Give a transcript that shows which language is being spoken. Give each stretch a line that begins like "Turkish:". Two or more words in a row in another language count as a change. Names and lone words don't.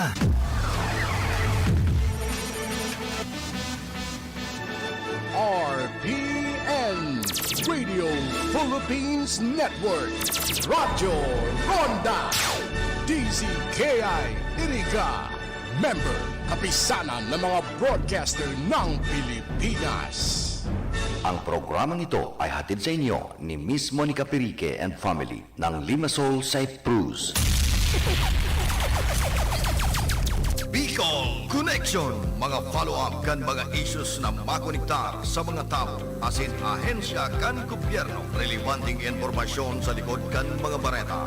Filipino: RPN Radio Philippines Network Radyo Ronda DZKI Iriga Member Kapisanan ng mga broadcaster ng Pilipinas. Ang programang ito ay hatid sa inyo ni Miss Monica Perique
English: and family
Filipino: ng Limassol, Cyprus.
Bikol: Bicol Connection, mga follow-up kan mga issues na makonektar sa mga tao asin ahensya kan gobyerno, relevanting informasyon sa likod kan mga bareta.